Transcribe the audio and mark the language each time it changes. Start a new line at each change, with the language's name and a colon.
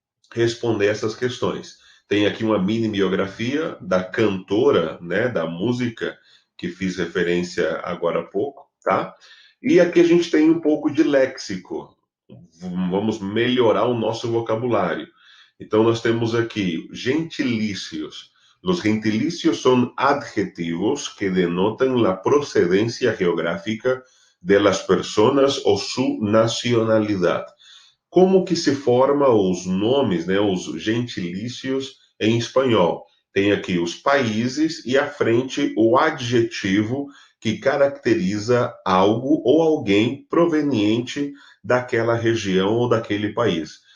Portuguese: responder essas questões. Tem aqui uma mini biografia da cantora, né, da música, que fiz referência agora há pouco, tá? E aqui a gente tem um pouco de léxico. Vamos melhorar o nosso vocabulário. Então, nós temos aqui gentilícios.
Spanish: Los gentilicios son adjetivos que denotan la procedencia geográfica de las personas o su nacionalidad.
Portuguese: Como que se forma os nomes, né, os gentilícios em espanhol? Tem aqui os países e à frente o adjetivo que caracteriza algo ou alguém proveniente daquela região ou daquele país.